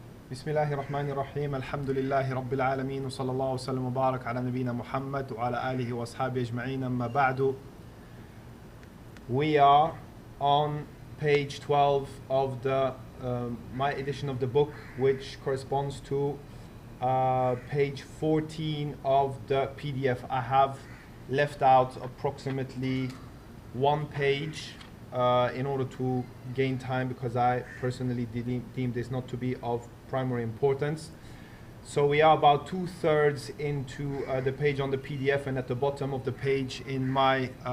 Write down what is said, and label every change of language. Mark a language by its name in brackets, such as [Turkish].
[Arabic] بسم الله الرحمن الرحيم الحمد لله رب العالمين وصلى الله وسلم وبارك على نبينا محمد وعلى آله وأصحابه أجمعين أما بعد. [English] We are on page 12 of the my edition of the book, which corresponds to page 14 of the PDF. I have left out approximately one page in order to gain time, because I personally deem this not to be of primary importance. So we are about 2/3 into the page on the PDF, and at the bottom of the page in my